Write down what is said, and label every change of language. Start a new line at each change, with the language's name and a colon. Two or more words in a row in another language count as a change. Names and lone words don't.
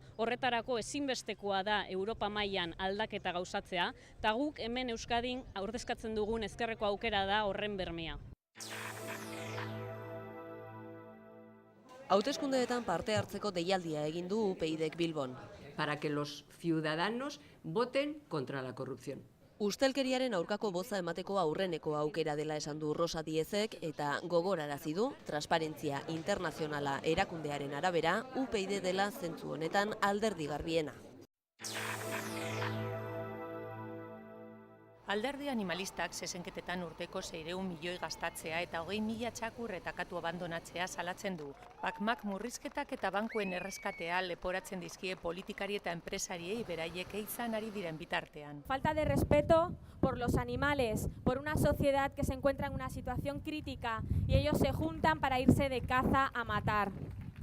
Basque: Horretarako ezinbestekoa da Europa mailan aldaketa gauzatzea, eta guk hemen Euskadin ordezkatzen dugun ezkerreko aukera da horren bermea. Hauteskundeetan parte hartzeko deialdia egin du UPyDek Bilbon.
Spanish: Para que los ciudadanos voten contra la corrupción.
Basque: Ustelkeriaren aurkako boza emateko aurreneko aukera dela esan du Rosa Diezek eta gogorarazi du Transparentzia Internazionala erakundearen arabera UPyD dela zentzu honetan alderdi garbiena. Alderdi animalistak zezenketetan urteko 600 milioi gastatzea eta 20.000 txakur eta katu abandonatzea salatzen du. Pakmak murrizketak eta bankuen erreskatea leporatzen dizkie politikari eta enpresariei beraiek izan ari diren bitartean.
Spanish: Falta de respeto por los animales, por una sociedad que se encuentra en una situación crítica y ellos se juntan para irse de caza a matar.